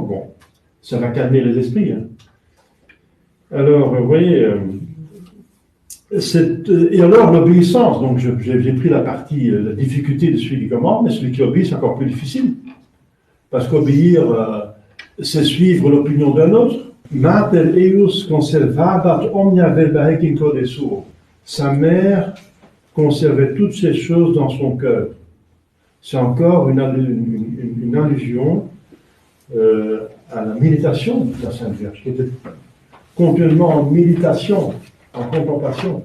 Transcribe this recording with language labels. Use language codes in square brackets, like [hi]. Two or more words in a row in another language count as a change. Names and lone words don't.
[fr] Bon, ça va calmer les esprits. Hein. Alors, vous voyez... et alors l'obéissance, donc j'ai pris la partie, la difficulté de celui qui commande, mais celui qui obéit c'est encore plus difficile. Parce qu'obéir, c'est suivre l'opinion d'un autre. [la] Mater eius conservabat omnia verba hic in corde suo. [fr] Sa mère conservait toutes ces choses dans son cœur. C'est encore une allusion à la méditation de la Sainte Vierge, qui était continuellement en méditation, en contemplation.